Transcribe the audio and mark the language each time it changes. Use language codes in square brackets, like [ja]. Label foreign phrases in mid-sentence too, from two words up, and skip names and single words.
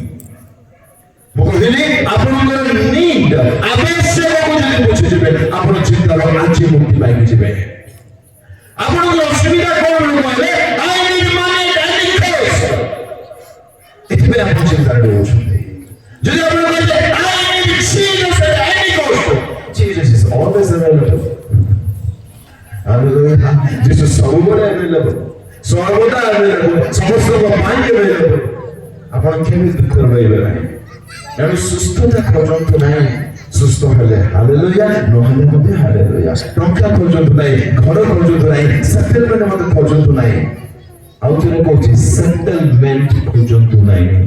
[or] ମୁଁ କହିଲି ଆପଣଙ୍କର ନିଡ୍ ଆବଶ୍ୟକକୁ ଯଦି ବୁଝିଯିବେ ଆପଣ ଚିନ୍ତାର ଆଜି ମୁକ୍ତି ପାଇକି ଯିବେ ଆପଣଙ୍କର ଅସୁବିଧା କଣ କହିଲେ [en] I need money I need cash [or] ଏଥିପାଇଁ ଆପଣ ଚିନ୍ତାରେ ରହୁଛନ୍ତି ଯଦି ଆପଣ କହିଲେ [en] I need Jesus at any cost Jesus is always available [or] hallelujah Jesus ସବୁବେଳେ available ସର୍ବଦା available ସମସ୍ତଙ୍କ ପାଇଁ available ଆପଣ କେମିତି ଦୁଃଖରେ ରହିବେ ନାହିଁ ଏଣୁ ସୁସ୍ଥତା ଖୋଜନ୍ତୁ ନାହିଁ ସୁସ୍ଥ ହେଲେ ହାଲେଲୁୟା ନହେଲେ ମଧ୍ୟ ହାଲେଲୁୟା ଟଙ୍କା ଖୋଜନ୍ତୁ ନାହିଁ ଘର ଖୋଜନ୍ତୁ ନାହିଁ ସେଟଲମେଣ୍ଟ ମଧ୍ୟ ଖୋଜନ୍ତୁ ନାହିଁ ଆଉ ଥରେ କହୁଛି ସେଟଲମେଣ୍ଟ ଖୋଜନ୍ତୁ ନାହିଁ